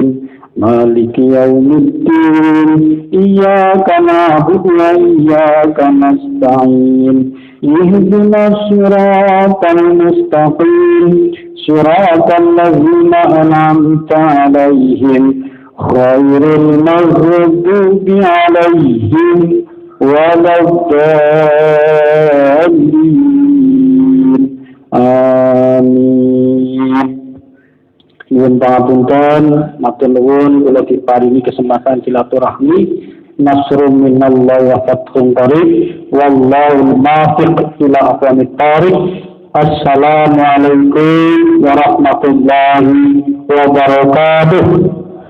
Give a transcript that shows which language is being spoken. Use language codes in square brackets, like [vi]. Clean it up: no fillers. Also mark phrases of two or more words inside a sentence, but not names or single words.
[ar] مالك يوم الدين إياك نعبد وإياك نستعين اهدنا الصراط المستقيم صراط الذين أنعمت عليهم غير المغضوب عليهم ولا الضالين. Amin. [jv] Nuwun pangapunten, matur nuwun kula diparingi kesempatan silaturahmi. [ar] نصر من الله وفتح قريب والله الموفق إلى أقوم الطريق. السلام عليكم ورحمة الله وبركاته.